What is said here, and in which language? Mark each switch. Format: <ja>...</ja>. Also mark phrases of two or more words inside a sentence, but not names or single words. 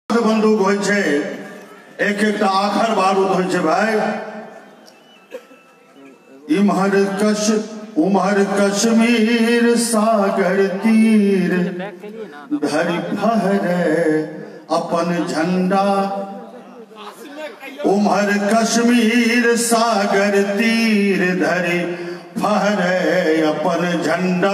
<mai>बंदूक होय छे, एक एक आखर बारूद होय छे भाई। इम्हर उम्हर कश्मीर सागर तीर धरि फहरे अपन झंडा। उम्हर कश्मीर सागर तीर धरि फहरे अपन झंडा।</mai>